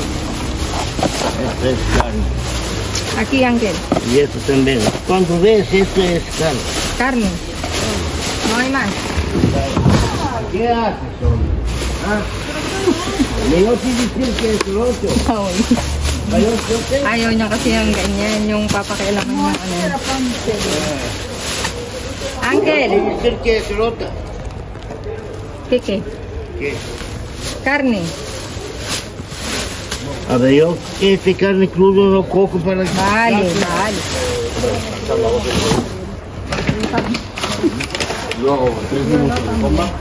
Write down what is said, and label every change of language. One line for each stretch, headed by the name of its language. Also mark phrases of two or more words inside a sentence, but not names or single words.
Spanish: Esto es carne. Aquí, Ángel. Y esto también. Cuando ves, esto es carne. Carne. No hay más. ¿Qué haces, hombre? ¿Ah? Le iba a decir que es el otro.
Filipino: Ayaw niya kasi yung ganyan, yung papakialaman niya.
Spanish: Ángel. Le decir que es el otro. ¿Qué? ¿Qué? Carne. A ver, yo este carne crudo no cojo para que... Vale. Luego, 3 minutos de coma.